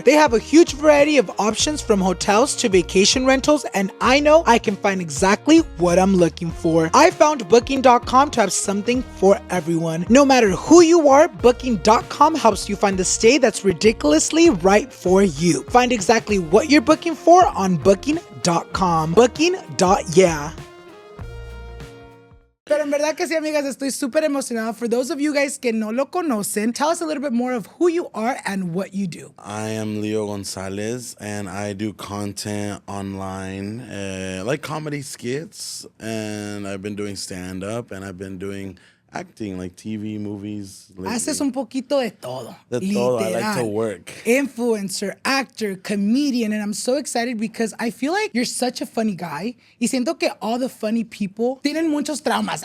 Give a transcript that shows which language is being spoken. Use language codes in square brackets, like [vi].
[en] They have a huge variety of options from hotels to vacation rentals, and I know I can find exactly what I'm looking for. I found Booking.com to have something for everyone. No matter who you are, Booking.com helps you find the stay that's ridiculously right for you. Find exactly what you're booking for on Booking.com. Booking.yeah. [es] Pero en verdad que sí, amigas, estoy súper emocionada. [en] For those of you guys [es] que no lo conocen, [en] tell us a little bit more of who you are and what you do. I am Leo Gonzalez, and I do content online, like comedy skits, and I've been doing stand-up, and I've been doing acting, like TV, movies. Lately. [es] Haces un poquito de todo. De todo. [en] I like to work. Influencer, actor, comedian, and I'm so excited because I feel like you're such a funny guy. [es] Y siento que [en] all the funny people [es] tienen muchos traumas.